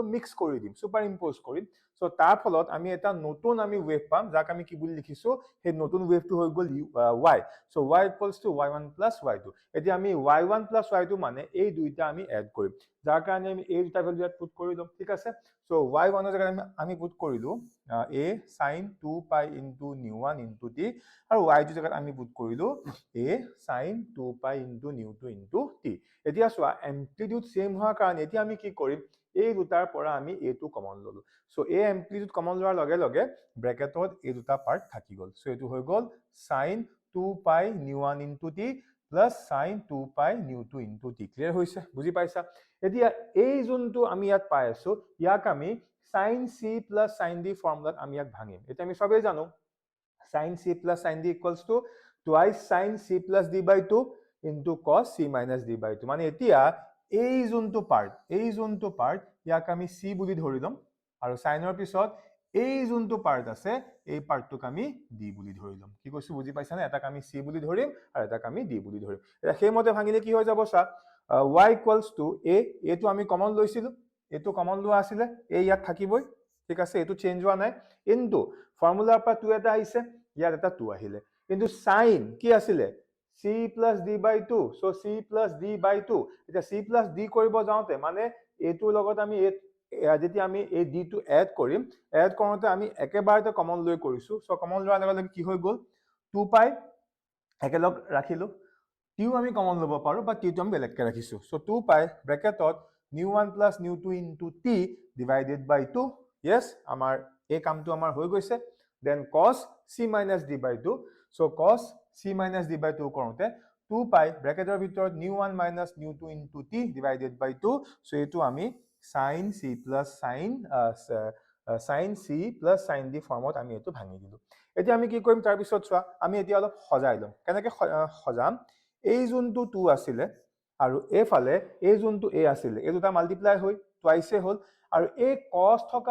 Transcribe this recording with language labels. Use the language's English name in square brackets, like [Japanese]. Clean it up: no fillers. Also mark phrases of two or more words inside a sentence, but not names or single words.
[Assamese] মিক্স কৰি দিম [English] super impose [Assamese] কৰিম সো তাৰ ফলত আমি এটা নতুন আমি ওয়েভ পাম যাক আমি কি বুলি লিখিছো সেই নতুন ওয়েভটো হৈ গল y সো [English] y equals to y1 plus y2 [Assamese] এতিয়া আমি [English] y1 plus y2 [Assamese] মানে এই দুইটা আমি এড কৰিম যাৰ কাৰণে আমি এই দুটা ভ্যালু ইয়াত পুট কৰি লম ঠিক আছে সো y1 এর জায়গায় আমি পুট কৰিলো [English] a sin 2 pi into nu 1 into t [Assamese] আৰু y2 জায়গাত আমি পুট কৰিলো [English] a sin 2 pi into nu 2 into t [Assamese] এতিয়া সোয়া [English] amplitude same [Assamese] হোৱাৰ কাৰণে এতিয়া আমি কি কৰিম এই দুটাৰ পৰা আমি a টো কমন ললো সো a এমপ্লিটিউড কমন লোৱাৰ লগে লগে ব্র্যাকেটত এই দুটা পাৰ্ট থাকি গল সো এটো হৈ গল [English] sin 2 pi nu 1 into t plus sin 2 pi nu 2 into t [Assamese] ক্লিয়াৰ হৈছে বুজি পাইছা এতিয়া এই যোনটো আমি ইয়াত পাই আছো ইয়াক আমি [English] sin c plus sin d [Assamese] ফৰ্মুলাত আমি ইয়াক ভাঙিম এটা আমি সবেই জানো [English] sin c plus sin d equals to twice sin c plus d by 2 into cos c minus d by 2 [Assamese] মানে এতিয়া এই যোনটো পাৰ্ট ইয়াক আমি c বুলি ধৰি লম আৰু সাইনৰ পিছত এই যোনটো পাৰ্ট আছে এই পাৰ্টটোক আমি d বুলি ধৰি লম কি কৈছো বুজি পাইছা না এটাক আমি c বুলি ধৰিম আৰু এটাক আমি d বুলি ধৰিম এটা সেইমতে ভাঙিলে কি হৈ যাব সা [English] y equals to a [Assamese] এটো আমি কমন লৈছিলো এটো কমন লোৱা আছিল এই ইয়াত থাকিবই ঠিক আছে এটো চেঞ্জ হোৱা নাই কিন্তু ফৰ্মুলাৰ পৰা 2 এটা আহিছে ইয়াত এটা 2 আহিলে কিন্তু sin কি আছিল [English] c plus d by 2 so c plus d by 2 [Assamese] এটা [English] c plus d [Assamese] কৰিব যাওতে মানে এটো লগত আমি যেতিয়া আমি এই d টো এড কৰিম এড কৰোতে আমি একেবাৰতে কমন লৈ কৰিছো সো কমন লোৱাৰ লগে লগে কি হৈ গল 2 pi একেলগ ৰাখিলো টিও আমি কমন লব পাৰো বা টিটো আমি বেলেগকে ৰাখিছো সো 2 pi ব্র্যাকেটত [English] nu 1 plus nu 2 into t divided by 2 [Assamese] yes আমাৰ এই কামটো আমাৰ হৈ গৈছে [English] then cos c minus d by 2 so cos c minus d by 2 [Assamese] কৰোতে 2 pi ব্র্যাকেটৰ ভিতৰত [English] nu 1 minus nu 2 into t divided by 2 [Assamese] so এটো আমি [English] sin c plus sin c plus sin d [Assamese] ফৰ্মত আমি এটো ভাঙি দিলো এতিয়া আমি কি কৰিম তাৰ পিছত চোৱা আমি এতিয়া অলপ সজাই লম কেনেকৈ সজাম এই যোনটো 2 আছিল আৰু এফালে এই যোনটো a আছিল এই দুটা মাল্টিপ্লাই হৈ টুৱাইছে হল আৰু এই cos থকা